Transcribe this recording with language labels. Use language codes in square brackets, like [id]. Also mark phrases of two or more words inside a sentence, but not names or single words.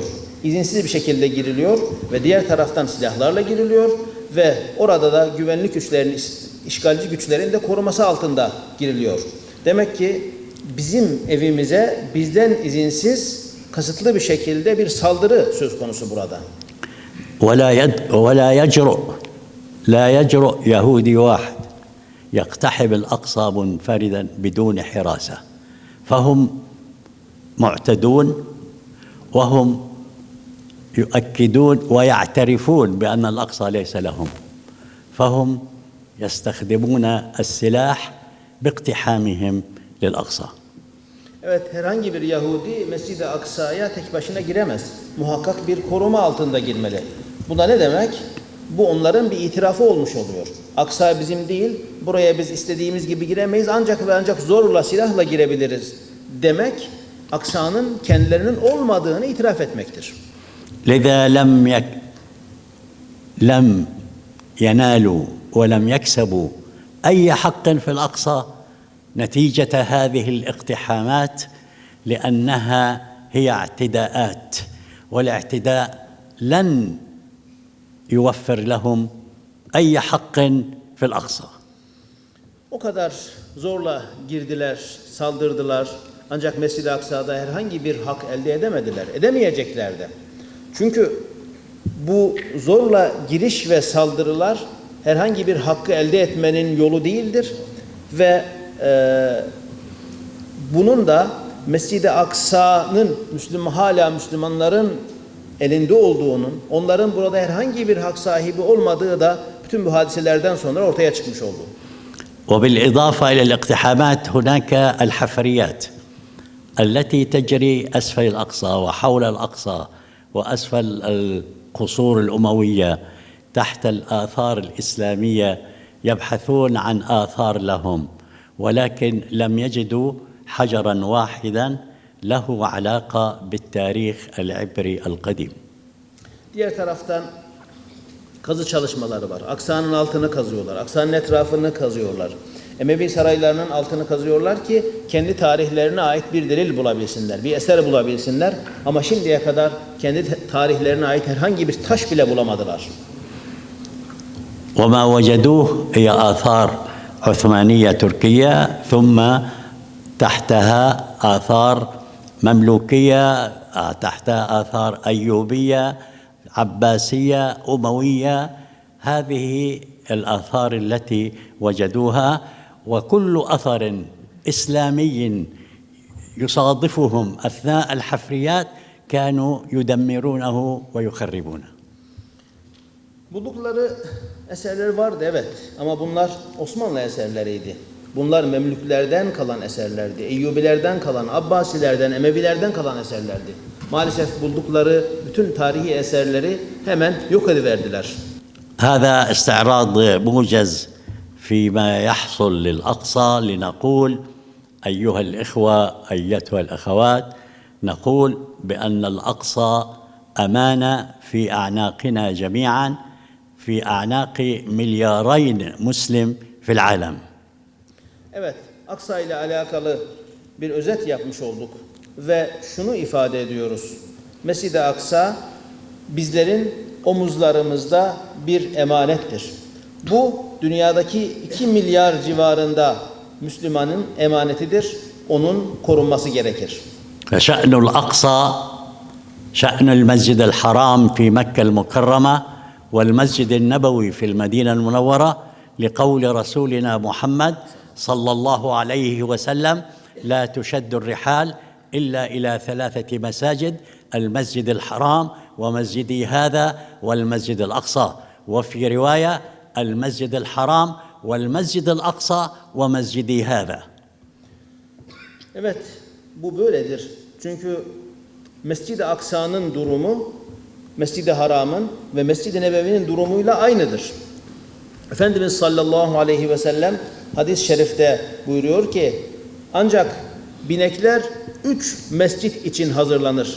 [tr] İzinsiz bir şekilde giriliyor ve diğer taraftan silahlarla giriliyor ve orada da güvenlik güçlerinin, işgalci güçlerin de koruması altında giriliyor. Demek ki bizim evimize bizden izinsiz, kasıtlı bir şekilde bir saldırı söz konusu burada. [ar] ولا يجرؤ يهودي واحد يقتحم الأقصى منفردا بدون حراسة، فهم معتدون وهم يؤكدون ويعترفون بأن الأقصى ليس لهم، فهم يستخدمون السلاح باقتحامهم للأقصى. [tr] Evet, herhangi bir Yahudi Mescid-i Aksa'ya tek başına giremez. Muhakkak bir koruma altında girmeli. Bu da ne demek? Bu onların bir itirafı olmuş oluyor. Aksa bizim değil, buraya biz istediğimiz gibi giremeyiz, ancak ve ancak zorla, silahla girebiliriz demek, Aksa'nın kendilerinin olmadığını itiraf etmektir. [ar] لذا لم ينالوا ولم يكسبوا أي حق في الأقصى نتيجة هذه الاقتحامات، لأنها هي اعتداءات، والاعتداء لن يوفر لهم أي حق في الأقصى. [tr] O kadar zorla girdiler, saldırdılar. Ancak Mescid-i Aksa'da herhangi bir hak elde edemediler. Edemeyecekler de. Çünkü bu zorla giriş ve saldırılar herhangi bir hakkı elde etmenin yolu değildir. Ve bunun da Mescid-i Aksa'nın hala Müslümanların elinde olduğunun, onların burada herhangi bir hak sahibi olmadığı da bütün bu hadiselerden sonra ortaya çıkmış oldu. [ar] وبالإضافة إلى الاقتحامات هناك الحفريات التي تجري أسفل الأقصى وحول الأقصى وأسفل القصور الأموية تحت الآثار الإسلامية، يبحثون عن آثار لهم، ولكن لم يجدوا حجراً واحداً له علاقة بالتاريخ العبري القديم. [tr] Diğer taraftan kazı çalışmaları var. Aksa'nın altını kazıyorlar. Aksa'nın etrafını kazıyorlar. Emevi saraylarının altını kazıyorlar ki kendi tarihlerine ait bir delil bulabilsinler, bir eser bulabilsinler. Ama şimdiye kadar kendi tarihlerine ait herhangi bir taş bile bulamadılar. [ar] وما وجدوه هي آثار عثمانية تركية، ثم تحتها آثار مملوكية تحتها آثار أيوبية عباسية أموية. هذه الآثار التي وجدوها، وكل أثر إسلامي يصادفهم أثناء الحفريات كانوا يدمرونه ويخربونه. [tr] Buldukları eserler vardı, evet, ama bunlar Osmanlı eserleriydi. Bunlar Memlüklerden kalan eserlerdi. Eyyubilerden kalan, Abbasilerden, Emevilerden kalan eserlerdi. Maalesef buldukları bütün tarihi eserleri hemen yok ediverdiler. [ar] هذا استعراض موجز فيما يحصل للأقصى لنقول أيها الإخوة أيتها الأخوات، نقول بأن الأقصى أمانة في أعناقنا جميعا، في أعناق مليارين مسلم في العالم. [tr] Evet, Aksa ile alakalı bir özet yapmış olduk ve şunu ifade ediyoruz. Mescid-i Aksa bizlerin omuzlarımızda bir emanettir. Bu dünyadaki 2 milyar civarında Müslümanın emanetidir. Onun korunması gerekir. [ar] فشأن الأقصى شأن المسجد الحرام في مكة المكرمة والمسجد النبوي في المدينة المنورة، لقول رسولنا محمد صلى الله عليه وسلم: لا تشد الرحال إلا إلى 3 مساجد، المسجد الحرام ومسجدي هذا والمسجد الأقصى. وفي رواية: المسجد الحرام والمسجد الأقصى ومسجدي هذا. [tr] Evet, bu böyledir. Çünkü Mescid-i Aksa'nın durumu Mescid-i Haram'ın ve Mescid-i Nebevi'nin durumuyla aynıdır. Efendimiz [ar] صلى الله عليه وسلم [tr] hadis-i şerifte buyuruyor ki ancak binekler 3 mescit için hazırlanır.